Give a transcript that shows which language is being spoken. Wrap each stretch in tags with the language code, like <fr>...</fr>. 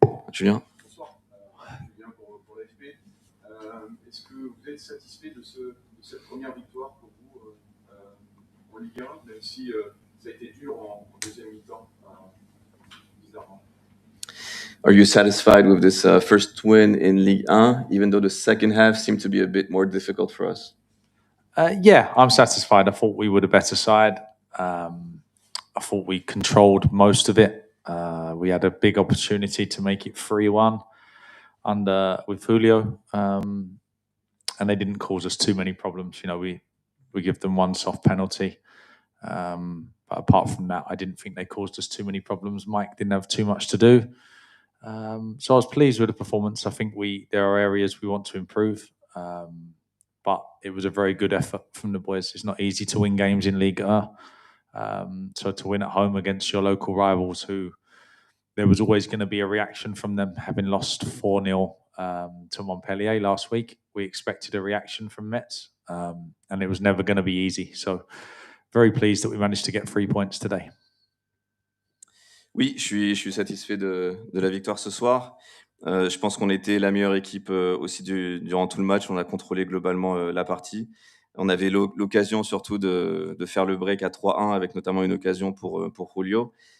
<fr>Julien? Bonsoir. Julien pour l'AFP. Est-ce que vous êtes satisfait de cette première victoire pour vous en Ligue 1, même si ça a été dur en deuxième mi-temps, bizarrement?</fr> <en>Are you satisfied with this first win in Ligue 1, even though the second half seemed to be a bit more difficult for us? Yeah, I'm satisfied. I thought we were the better side. I thought we controlled most of it. We had a big opportunity to make it 3-1 with Julio, and they didn't cause us too many problems. You know, we give them one soft penalty. But apart from that, I didn't think they caused us too many problems. Mike didn't have too much to do. So I was pleased with the performance. I think there are areas we want to improve. But it was a very good effort from the boys. It's not easy to win games in Ligue 1. So to win at home against your local rivals, who there was always going to be a reaction from them, having lost 4-0 to Montpellier last week. We expected a reaction from Metz, and it was never going to be easy. So very pleased that we managed to get 3 points today.</en> <fr>Oui, je suis satisfait de la victoire ce soir. Je pense qu'on était la meilleure équipe aussi durant tout le match. On a contrôlé globalement la partie. On avait l'occasion surtout de faire le break à 3-1 avec notamment une occasion pour Julio.</fr>